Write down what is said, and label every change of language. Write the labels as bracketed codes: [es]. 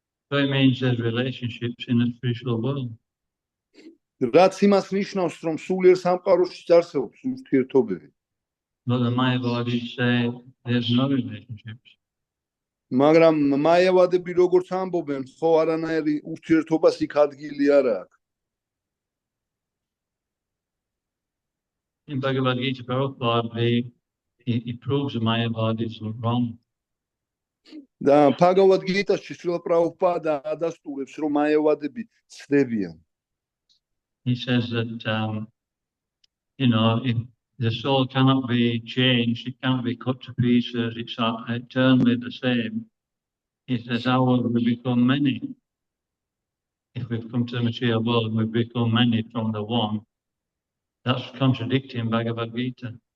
[en] So it means there's relationships in the spiritual world. [ka] რაც იმას ნიშნავს, რომ სულიერ სამყაროში არსებობს ურთიერთობები. [en] But the Mayavadis say there's no relationships. [ka] მაგრამ მაიავადები როგორც ამბობენ, ხო არანაირი ურთიერთობას იქ ადგილი არ აქვს. [en] In Bhagavad Gita, Prabhupada, he proves the Mayavadis wrong. [ka] და Bhagavad Gita-ში Srila Prabhupada ადასტურებს, რომ მაევადები ცდებიან. [en] He says that, if the soul cannot be changed, it cannot be cut to pieces, it's eternally the same. He says, how will we become many? If we've come to the material world and we've become many from the one, that's contradicting Bhagavad Gita.